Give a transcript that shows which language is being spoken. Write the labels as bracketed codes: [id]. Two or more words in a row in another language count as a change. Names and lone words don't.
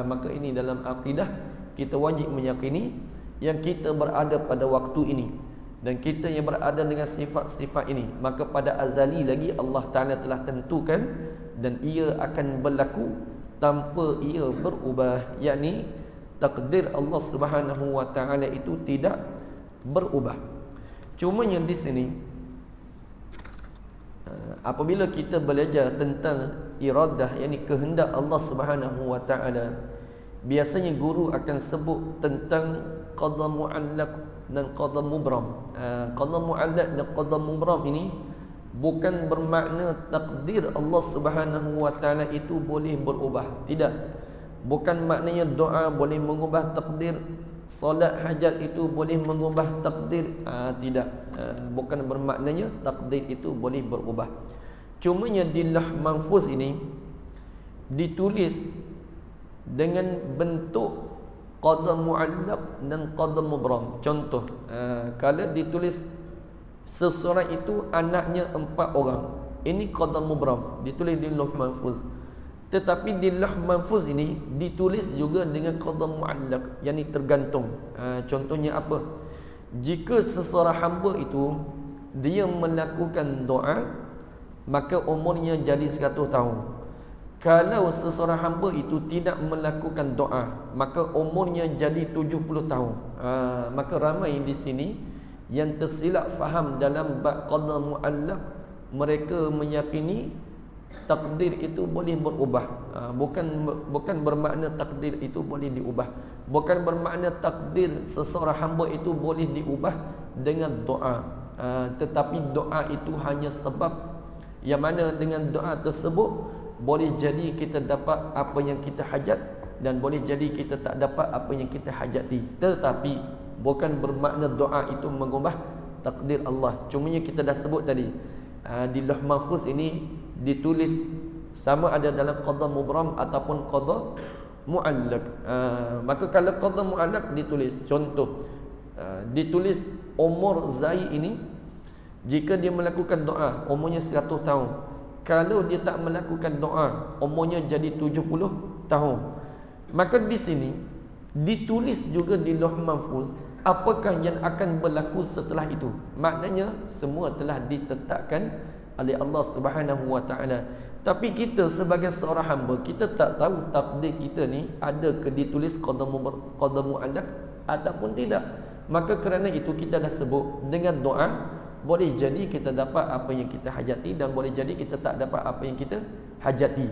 [ms] Maka ini dalam akidah kita wajib meyakini yang kita berada pada waktu ini dan kita yang berada dengan sifat-sifat ini, maka pada azali lagi Allah Ta'ala telah tentukan dan ia akan berlaku tanpa ia berubah, yakni takdir Allah [ar] سبحانه وتعالى [ms] itu tidak berubah. Cuma yang di sini apabila kita belajar tentang iradah, yakni kehendak Allah [ar] سبحانه وتعالى, [ms] biasanya guru akan sebut tentang qada mu'allaq dan qada mubram. Qada mu'allaq dan qada mubram ini bukan bermakna takdir Allah [ar] سبحانه وتعالى [ms] itu boleh berubah. Tidak. Bukan maknanya doa boleh mengubah takdir, solat hajat itu boleh mengubah takdir. Tidak. Bukan bermaknanya takdir itu boleh berubah. Cumanya di Lauh Mahfuz ini ditulis dengan bentuk qada mu'allaq dan qada mubram. Contoh, kalau ditulis seseorang itu anaknya 4 orang, ini qada mubram, ditulis di Lauh Mahfuz. Tetapi di Lauh Mahfuz ini ditulis juga dengan qada mu'allaq, yakni tergantung. Contohnya apa? Jika seseorang hamba itu dia melakukan doa, maka umurnya jadi 100 tahun. Kalau seseorang hamba itu tidak melakukan doa, maka umurnya jadi 70 tahun. Maka ramai di sini yang tersilap faham dalam bab qada mu'allaq. Mereka meyakini takdir itu boleh berubah. Bukan bermakna takdir itu boleh diubah. Bukan bermakna takdir seseorang hamba itu boleh diubah dengan doa. Tetapi doa itu hanya sebab, yang mana dengan doa tersebut boleh jadi kita dapat apa yang kita hajat dan boleh jadi kita tak dapat apa yang kita hajati. Tetapi bukan bermakna doa itu mengubah takdir Allah. Cumanya kita dah sebut tadi, di Lauh Mahfuz ini ditulis sama ada dalam qada mubram ataupun qada mu'allaq. Maka kalau qada mu'allaq ditulis, contoh, ditulis umur Zaid ini, jika dia melakukan doa umurnya 100 tahun. Kalau dia tak melakukan doa umurnya jadi 70 tahun. Maka di sini ditulis juga di Lauh Mahfuz apakah yang akan berlaku setelah itu. Maknanya semua telah ditetapkan oleh Allah [ar] سبحانه وتعالى. [ms] Tapi kita sebagai seorang hamba, kita tak tahu takdir kita ni ada ke ditulis qada mu'allaq ataupun tidak. Maka kerana itu kita dah sebut dengan doa boleh jadi kita dapat apa yang kita hajati dan boleh jadi kita tak dapat apa yang kita hajati.